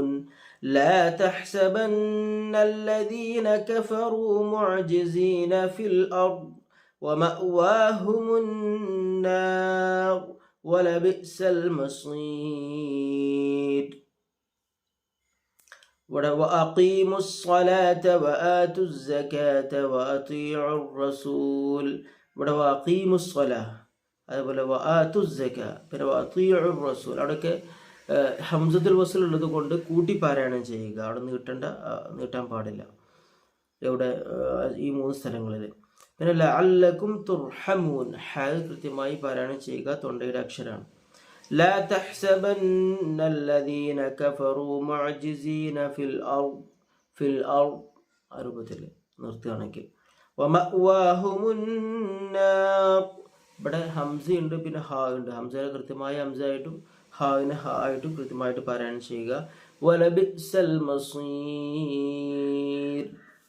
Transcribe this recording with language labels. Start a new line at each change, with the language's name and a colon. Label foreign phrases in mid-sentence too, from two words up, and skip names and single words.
Arabic: لا تحسبن الذين كفروا معجزين في الأرض ومأواهم النار ولبئس المصير. وأقيموا الصلاة وآتوا الزكاة وأطيعوا الرسول. وأقيموا الصلاة
Malayalam: അതുപോലെ
Arabic: وآتوا الزكاة
Malayalam: പിന്നെ
Arabic: وأطيعوا الرسول
Malayalam: അവിടെയൊക്കെ ഹംസത്തുൽ വസ്ൽ ഉള്ളത് കൊണ്ട് കൂട്ടി പാരായണം ചെയ്യുക. അവിടെ നീട്ടാൻ പാടില്ല ഇവിടെ ഈ മൂന്ന് സ്ഥലങ്ങളിൽ. പിന്നെ
Arabic: لعلكم ترحمون
Malayalam: കൃത്യമായി പാരായണം ചെയ്യുക, തൊണ്ടയുടെ അക്ഷരമാണ്.
Arabic: لا تحسبن الذين كفروا معجزين في الأرض
Malayalam: അറുപത്തിൽ നിർത്തുകയാണെങ്കിൽ.
Arabic: ومأواهم النار
Malayalam: ഇവിടെ ഹംസയുണ്ട്, പിന്നെ ഹാ ഉണ്ട്. ഹംസയെ കൃത്യമായ ഹംസയായിട്ടും ഹാവിനെ ഹാ ആയിട്ടും കൃത്യമായിട്ട് പാരായണം ചെയ്യുക.
Arabic: ولبئس المصير.